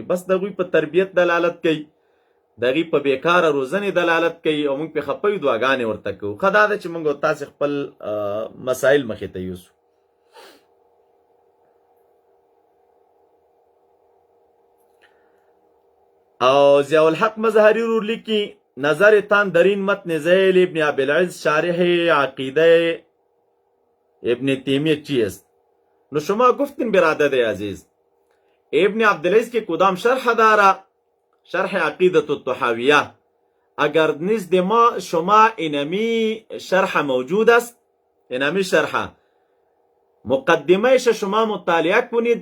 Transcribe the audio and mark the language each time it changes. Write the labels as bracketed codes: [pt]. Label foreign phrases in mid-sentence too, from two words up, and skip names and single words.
[ps] بس د هغوی په تربیت دلالت کوي، د هغې په بېکاره روزنې دلالت کوي، او موږ پرې خفه یو، دعاګانې ورته کوو. ښه دا ده چې موږ او تاسې خپل مسایل مخې ته یوسو. او ضیاءالحق مظهری رور لیکي [fa] نظر تان درین متن ذیل ابن عبدالعز شارح عقیده ابن تیمیه چیست؟ نو شما گفتین برادر عزیز، ابن عبدالعز که کدام شرح داره؟ شرح عقیدة الطحاویه. اگر نزد ما شما اینمی شرح موجود است، اینمی شرح مقدمهش شما مطالعه کنید.